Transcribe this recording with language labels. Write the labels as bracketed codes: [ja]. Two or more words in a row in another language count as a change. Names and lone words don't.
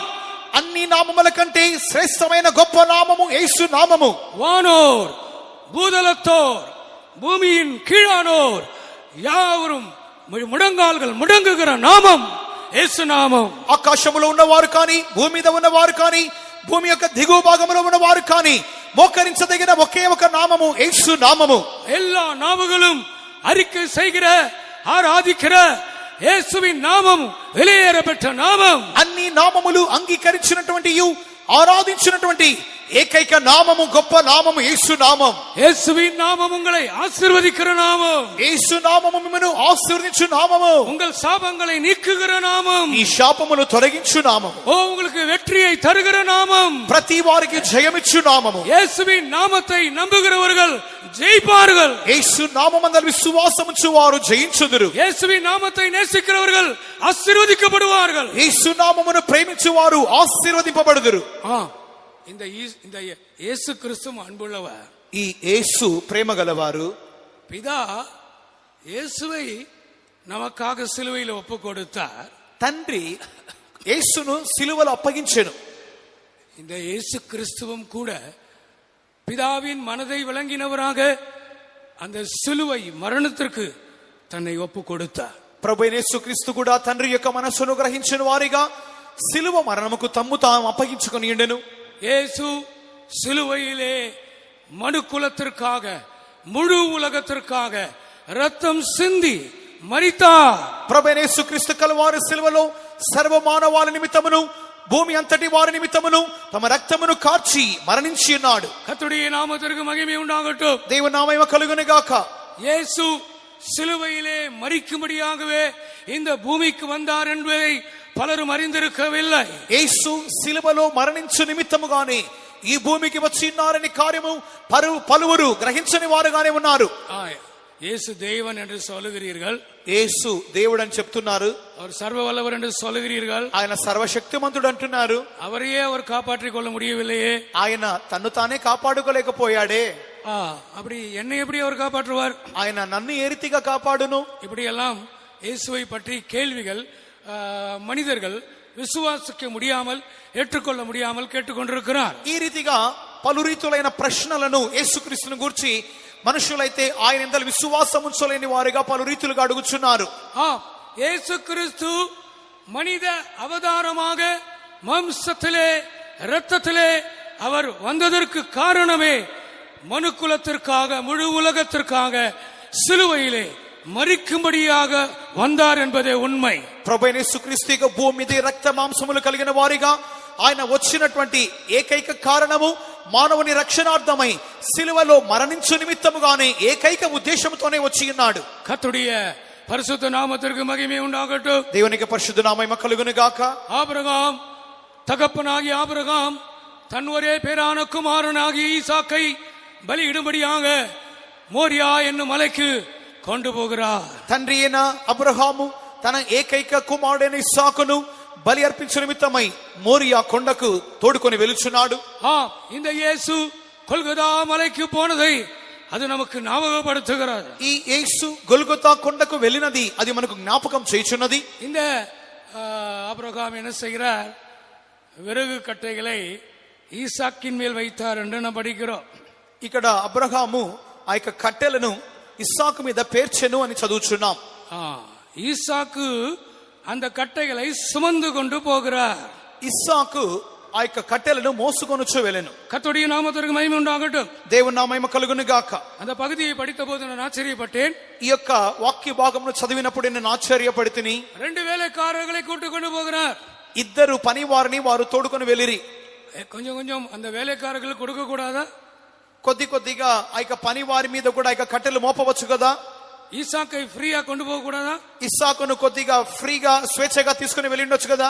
[te] అన్ని నామముల కంటే శ్రేష్టమైన గొప్ప నామము యేసు నామము. [ta] வானோர் பூதலத்தோர் பூமியின் கீழானோர் யாவரும் முடங்கால்கள் முடங்குகிற நாமம் [te] యేసు నామం. ఆకాశములో ఉన్నవారు కానీ, భూమి మీద ఉన్నవారు కానీ, భూమి యొక్క దిగువ భాగంలో ఉన్నవారు కానీ మోకరించదగిన ఒకే ఒక నామము యేసు నామము. [ta] எல்லா நாமங்களும் அறிக்கை செய்கிற ஆராதிக்கிற இயேசுவின் நாமம் வெளியேறப்பட்ட நாமம். [te] అన్ని నామములు అంగీకరించినటువంటి ఆరాధించినటువంటి ఏకైక నామము గొప్ప నామము యేసు నామం. [ta] இயேசுவின் நாமம் உங்களை ஆசீர்வதிக்கிற நாமம். [te] యేసు నామము మిమ్మల్ని ఆశీర్వదించు నామము. [ta] உங்கள் சாபங்களை நீக்குகிற நாமம். [te] ఈ శాపమును తొలగించు నామము. [ta] ஓ, உங்களுக்கு வெற்றியை தருகிற நாமம். [te] ప్రతి వారికి జయమిచ్చు నామము. [ta] இயேசுவின் நாமத்தை நம்புகிறவர்கள் ஜெயிப்பார்கள். [te] యేసు నామమందు విశ్వాసముంచు వారు జయించుదురు. [ta] இயேசுவின் நாமத்தை நேசிக்கிறவர்கள் ஆசீர்வதிக்கப்படுவார்கள். [te] యేసు నామమును ప్రేమించు వారు ఆశీర్వదింపబడుదురు. [ta] இந்த இயேசு கிறிஸ்து அன்புள்ளவர். [te] ఈ యేసు ప్రేమ గలవారు. [ta] பிதா இயேசுவை நமக்காக சிலுவையில் ஒப்பு கொடுத்தார். [te] తండ్రి యేసును సిలువలో అప్పగించెను. [ta] இந்த இயேசு கிறிஸ்துவும் கூட பிதாவின் மனதை விளங்கினவராக அந்த சிலுவை மரணத்திற்கு தன்னை ஒப்பு கொடுத்தார். [te] ప్రభు యేసుక్రీస్తు కూడా తండ్రి యొక్క మనస్సును గ్రహించిన వారిగా సిలువ మరణముకు తమ్ము తాము అప్పగించుకొని ఉండెను. [ta] இயேசு சிலுவையிலே மனு குலத்திற்காக முழு உலகத்திற்காக ரத்தம் சிந்தி மரித்தார். [te] ప్రభు యేసుక్రీస్తు కలవారి సిలువలో సర్వ మానవాళి నిమిత్తమును భూమి అంతటి వారి నిమిత్తమును తమ రక్తమును కార్చి మరణించి ఉన్నాడు. [ta] கர்த்தருடைய நாமத்திற்கு மகிமை உண்டாகட்டும். [te] దేవుని నామము కలుగునుగాక. [ta] இயேசு சிலுவையிலே மரிக்கும்படியாகவே இந்த பூமிக்கு வந்தார் என்பதை பலரும் அறிந்திருக்கவில்லை. [te] యేసు సిలువలో మరణించు నిమిత్తముగానే ఈ భూమికి వచ్చి ఉన్నారని కార్యము పలువురు గ్రహించని వారుగానే ఉన్నారు. [ta] இயேசு தேவன் என்று சொல்லுகிறீர்கள், [te] యేసు దేవుడు అని చెప్తున్నారు, [ta] அவர் சர்வ வல்லவர் என்று சொல்லுகிறீர்கள், [te] ఆయన సర్వశక్తిమంతుడు అంటున్నారు. [ta] அவரையே அவர் காப்பாற்றிக் கொள்ள முடியவில்லையே, [te] ఆయన తన్ను తానే కాపాడుకోలేకపోయాడే, [ta] அப்படி என்னை எப்படி அவர் காப்பாற்றுவார், [te] ఆయన నన్ను ఏ రీతిగా కాపాడును? [ta] இப்படி எல்லாம் இயேசுவை பற்றி கேள்விகள் மனிதர்கள் விசுவாசிக்க முடியாமல் ஏற்றுக்கொள்ள முடியாமல் கேட்டுக்கொண்டிருக்கிறார். [te] ఈ రీతిగా పలు రీతులైన ప్రశ్నలను యేసుక్రీస్తుని గురించి మనుషులైతే ఆయన యందు విశ్వాసం ఉంచలేని వారుగా పలు రీతులుగా అడుగుచున్నారు. [ta] இயேசு கிறிஸ்து மனித அவதாரமாக மாம்சத்திலே இரத்தத்திலே அவர் வந்ததற்கு காரணமே மனுக்குலத்திற்காக முழு உலகத்திற்காக சிலுவையிலே மரிக்கும்படியாக வந்தார் என்பதே உண்மை. [te] ప్రభువైన యేసుక్రీస్తు యొక్క భూమి మీద రక్త మాంసములు కలిగిన వారిగా ఆయన వచ్చినటువంటి ఏకైక కారణము మానవుని రక్షణార్థమై సిలువలో మరణించు నిమిత్తముగానే ఏకైక ఉద్దేశంతోనే వచ్చి ఉన్నాడు. [ta] கர்த்தருடைய பரிசுத்த நாமத்திற்கு மகிமை உண்டாகட்டும். [te] దేవునికి పరిశుద్ధ నామము కలుగును గాక. [ta] ஆபிரகாம் தகப்பனாகிய ஆபிரகாம் தன் ஒரே பேரான குமாரனாகிய ஈசாக்கை பலியிடும்படியாக மோரியா என்னும் மலைக்கு கொண்டு போகிறார். [te] తండ్రి అయిన అబ్రహాము తన ఏకైక కుమారుడైన ఇస్సాకును బలి అర్పించు నిమిత్తమై మోరియా కొండకు తోడుకొని వెలుచున్నాడు. [ta] இந்த இயேசு கொல்கதா மலைக்கு போனதை அது நமக்கு ஞாபகப்படுத்துகிறது. [te] ఈ యేసు గొల్గొతా కొండకు వెళ్ళినది అది మనకు జ్ఞాపకం చేయుచున్నది. [ta] இந்த ஆபிரகாம் என்ன செய்கிறார், விறகு கட்டைகளை ஈசாக்கின் மேல் வைத்தார் என்று நாம் படிக்கிறோம். [te] ఇక్కడ అబ్రహాము ఆ యొక్క కట్టెలను ఇస్సాకు మీద పేర్చెను అని చదువుచున్నాం. [ta] ஈசாக்கு அந்த கட்டைகளை சுமந்து கொண்டு போகிறார். [te] ఇస్సాకు ఆ యొక్క కట్టెలను మోసుకొనుచు వెళ్ళెను. [ta] கர்த்தருடைய நாமத்திற்கு மகிமை உண்டாகட்டும். [te] దేవుని నా మహిమ కలుగును గాక. [ta] அந்த பகுதியை படித்த போது நான் ஆச்சரியப்பட்டேன். [te] ఈ యొక్క వాక్య భాగమును చదివినప్పుడు నేను ఆశ్చర్యపడితిని. [ta] 2 வேலைக்காரர்களை கூட்டிக் கொண்டு போகிறார். [te] ఇద్దరు పని వారిని వారు తోడుకొని వెళ్ళిరి. [ta] கொஞ்சம் கொஞ்சம் அந்த வேலைக்காரர்களுக்கு கொடுக்க கூடாதா? [te] కొద్ది కొద్దిగా ఆ యొక్క పని వారి మీద కూడా ఆ యొక్క కట్టెలు మోపవచ్చు కదా. [ta] ஈசாக்கை ஃப்ரீயா கொண்டு போக கூடாதா? [te] ఇస్సాకును కొద్దిగా ఫ్రీగా స్వేచ్ఛగా తీసుకుని వెళ్ళి ఉండొచ్చు కదా.